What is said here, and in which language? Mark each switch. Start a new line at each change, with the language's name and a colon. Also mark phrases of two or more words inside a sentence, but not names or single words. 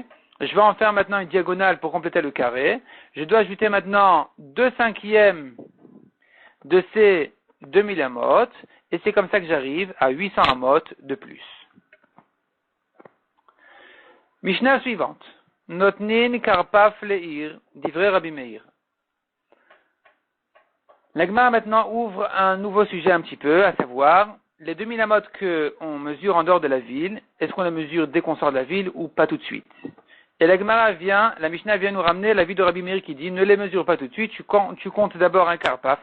French: Je vais en faire maintenant une diagonale pour compléter le carré. Je dois ajouter maintenant 2/5 de ces 2000 amot. Et c'est comme ça que j'arrive à 800 amot de plus. Mishnah suivante.
Hebrew: נותנין קרפף לעיר, דברי רבי מאיר.
French: L'Agma maintenant ouvre un nouveau sujet un petit peu, à savoir les 2000 amot qu'on mesure en dehors de la ville, est-ce qu'on les mesure dès qu'on sort de la ville ou pas tout de suite? Et la Mishnah vient nous ramener l'avis de Rabbi Meir qui dit ne les mesure pas tout de suite, tu comptes d'abord un karpaf.